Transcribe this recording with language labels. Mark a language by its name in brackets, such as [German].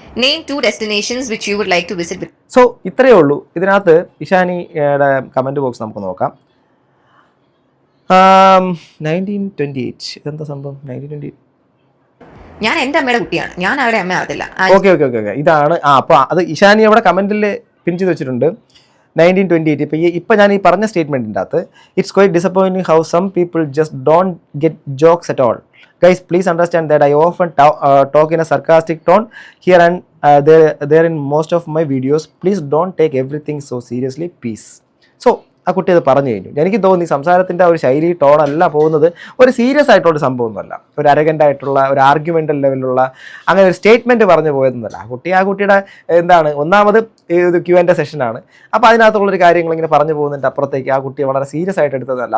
[English] Name 2 destinations which you would like to visit. [Malayalam] So ഇത്രയേ ഉള്ളൂ. ഇതിനകത്ത് ഇഷാനിയുടെ കമൻറ്റ് ബോക്സ് നമുക്ക് നോക്കാം. 1928 ഇതെന്താ സംഭവം? 1928 ഞാൻ എൻ്റെ അമ്മയുടെ കുട്ടിയാണ്. ഞാൻ അവരുടെ അമ്മ ആവത്തില്ല. ഓക്കെ. ഇതാണ്. അപ്പോൾ അത് ഇഷാനി അവിടെ കമൻറ്റിൽ പിൻ ചെയ്ത് വെച്ചിട്ടുണ്ട്. 1928. ഇപ്പം ഞാൻ ഈ പറഞ്ഞ സ്റ്റേറ്റ്മെൻറ്റിൻ്റെ അകത്ത് it's quite disappointing how some people just don't get jokes at all. [English] Guys, please understand that I often talk in a sarcastic tone here and there in most of my videos. Please don't take everything so seriously. Peace. [Malayalam] So ആ കുട്ടി അത് പറഞ്ഞു കഴിഞ്ഞു. എനിക്ക് തോന്നി സംസാരത്തിൻ്റെ ഒരു ശൈലി ടോണല്ല പോകുന്നത് ഒരു സീരിയസ് ആയിട്ടുള്ള സംഭവമൊന്നുമല്ല, ഒരു അരഗൻ്റ് ആയിട്ടുള്ള ഒരു ആർഗ്യുമെൻ്റൽ ലെവലിലുള്ള അങ്ങനെ ഒരു സ്റ്റേറ്റ്മെൻറ്റ് പറഞ്ഞു പോയതൊന്നുമല്ല. ആ കുട്ടിയുടെ എന്താണ്, ഒന്നാമത് ഇത് Q&A സെഷനാണ്. അപ്പോൾ അതിനകത്തുള്ളൊരു കാര്യങ്ങൾ ഇങ്ങനെ പറഞ്ഞു പോകുന്നതിൻ്റെ അപ്പുറത്തേക്ക് ആ കുട്ടിയെ വളരെ സീരിയസ് ആയിട്ട് എടുത്തതല്ല.